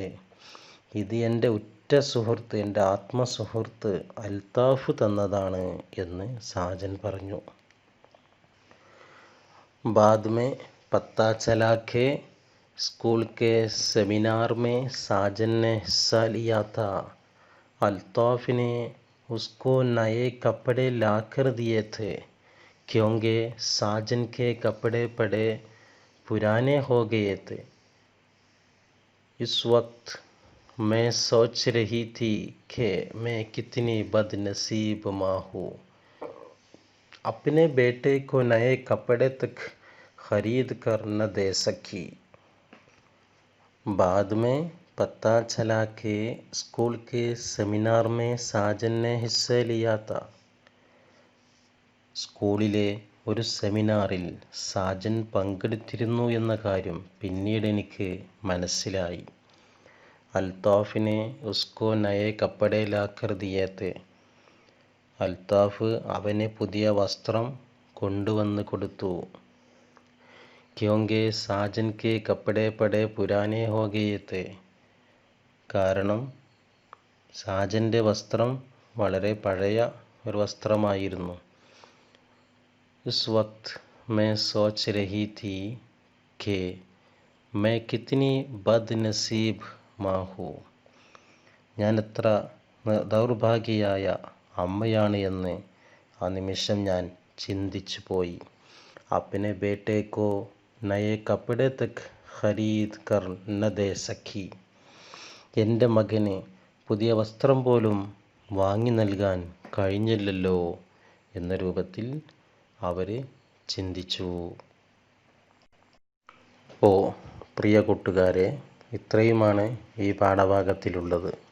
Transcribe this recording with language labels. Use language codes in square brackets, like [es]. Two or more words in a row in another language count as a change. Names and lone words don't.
[ml] ഇത് എൻ്റെ ഉറ്റ സുഹൃത്ത്, എൻ്റെ ആത്മസുഹൃത്ത് അൽത്താഫ് തന്നതാണ് എന്ന് സാജൻ പറഞ്ഞു. [hi] बाद में पता चला कि स्कूल के सेमिनार में साजन ने हिस्सा लिया था. अल्ताफ़ ने उसको नए कपड़े लाकर दिए थे क्योंकि साजन के कपड़े बड़े पुराने हो गए थे. इस वक्त मैं सोच रही थी कि मैं कितनी बदनसीब माँ हूँ, अपने बेटे को नए कपड़े तक खरीद कर न दे सकी. बाद में पता चला कि स्कूल के सेमिनार में साजन ने हिस्सा लिया था. [ml] സ്കൂളിലെ ഒരു സെമിനാറിൽ സാജൻ പങ്കെടുത്തിരുന്നു എന്ന കാര്യം പിന്നീട് എനിക്ക് മനസ്സിലായി. [hi] अल्ताफ़ ने उसको नए कपड़े लाकर दिए थे. [ml] അൽത്താഫ് അവന് പുതിയ വസ്ത്രം കൊണ്ടുവന്ന് കൊടുത്തു. [hi] क्योंकि साजन के कपड़े बड़े पुराने हो गए थे. [ml] കാരണം സാജൻ്റെ വസ്ത്രം വളരെ പഴയ ഒരു വസ്ത്രമായിരുന്നു. [hi] उस वक्त मैं सोच रही थी कि मैं कितनी बदनसीब माँ हूँ. [ml] ഞാൻ എത്ര ദൗർഭാഗ്യയായ അമ്മയാണ് എന്ന് ആ നിമിഷം ഞാൻ ചിന്തിച്ചു പോയി. [hi] अपने बेटे को नए कपड़े तक खरीद कर न दे सकी. [ml] എൻ്റെ മകന് പുതിയ വസ്ത്രം പോലും വാങ്ങി നൽകാൻ കഴിഞ്ഞില്ലല്ലോ എന്ന രൂപത്തിൽ അവർ ചിന്തിച്ചു. അപ്പോൾ പ്രിയ കൂട്ടുകാരെ, ഇത്രയുമാണ് ഈ പാഠഭാഗത്തിലുള്ളത്.